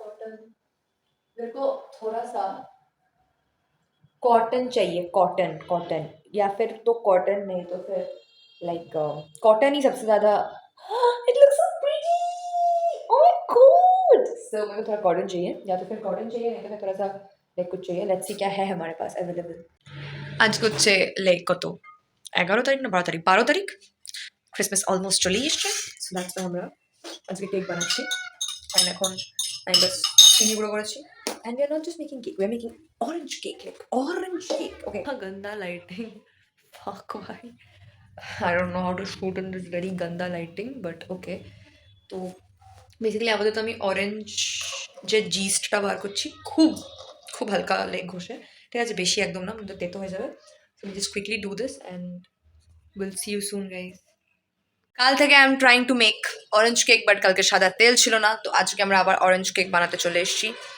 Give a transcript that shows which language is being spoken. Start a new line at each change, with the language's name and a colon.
Hindi: मेरे को थोड़ा सा कॉटन चाहिए, कॉटन या फिर तो कॉटन नहीं तो फिर लाइक कॉटन ही सबसे ज़्यादा।
English: It looks so pretty, oh my God.
Hindi: सो मेरे को थोड़ा कॉटन चाहिए, या तो फिर कॉटन चाहिए नहीं तो फिर थोड़ा सा लाइक कुछ चाहिए। लेट्स सी क्या है हमारे पास अवेलेबल। आज कुछ लाइक
Bangla: কত 11 তারিখ না 12 তারিখ, 12 তারিখ। ক্রিসমাস অলমোস্ট চলে এসছে।
English: so that's why
Bangla: আমরা আজকে কেক বানাচ্ছি। আর এখন আমি বাস চিনি গুঁড়ো করেছি।
English: And we are not just making cake, we are making orange cake, like orange cake. Okay. Ganda lighting. Fuck, why? I don't know how to shoot in this very ganda lighting, but okay.
Bangla: তো basically আপাতত আমি orange যে জিস্টটা বার করছি, খুব খুব হালকা like ঘষে, ঠিক আছে? বেশি একদম না, কিন্তু তেতো হয়ে যাবে।
English: So we just quickly do this and will see you soon guys.
Bangla: কাল থেকে
English: I am trying to make orange cake,
Bangla: but কালকে সাদা তেল ছিল না, তো আজকে আমরা আবার অরেঞ্জ কেক বানাতে চলে এসেছি।